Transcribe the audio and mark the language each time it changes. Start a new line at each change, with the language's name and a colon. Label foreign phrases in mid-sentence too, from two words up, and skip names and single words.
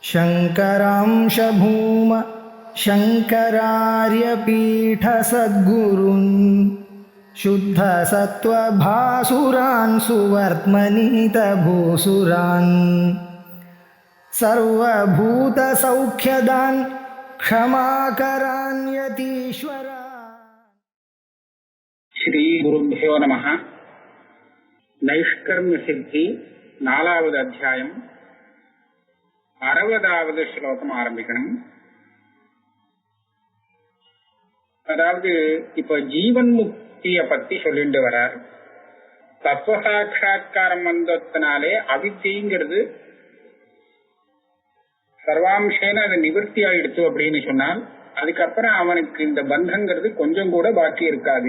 Sanskrit: शङ्करांश भूम शङ्करार्यपीठसद्गुरून् शुद्धसत्त्वभासुरान् सुवर्त्मनीतभूसुरान् सर्वभूतसौख्यदान् क्षमाकरान् यतीश्वरान्. श्री गुरुभ्यो नमः.
Tamil: नैष्कर्म्य सिद्धि 4வது அத்தியாயம் 60வது ஸ்லோகம் ஆரம்பிக்கணும். அதாவது இப்ப ஜீவன் முக்திய பத்தி சொல்லிட்டு வரார். தத்துவ சாட்சா்காரம் வந்ததுனாலே அவித்திங்கிறது சர்வாம்சேன அது நிவர்த்தி ஆயிடுச்சு அப்படின்னு சொன்னால் அதுக்கப்புறம் அவனுக்கு இந்த பந்தங்கிறது கொஞ்சம் கூட பாக்கி இருக்காது.